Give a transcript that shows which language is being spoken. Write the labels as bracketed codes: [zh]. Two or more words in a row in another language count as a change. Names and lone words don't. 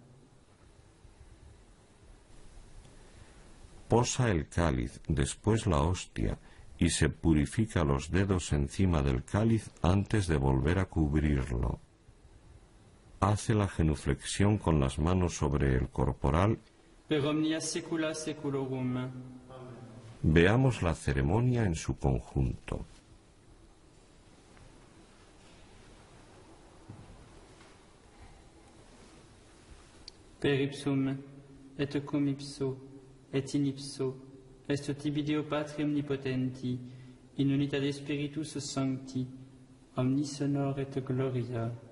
[es] posa el cáliz, después la hostia, y se purifica los dedos encima del cáliz antes de volver a cubrirlo. Hace la genuflexión con las manos sobre el corporal. [la] Per omnia saecula saeculorum. [es] Veamos la ceremonia en su conjunto. [la] Per ipsum, et cum ipso, et in ipso, est tibi Deo Patri omnipotenti, in unitate Spiritus Sancti, omnis honor et gloria.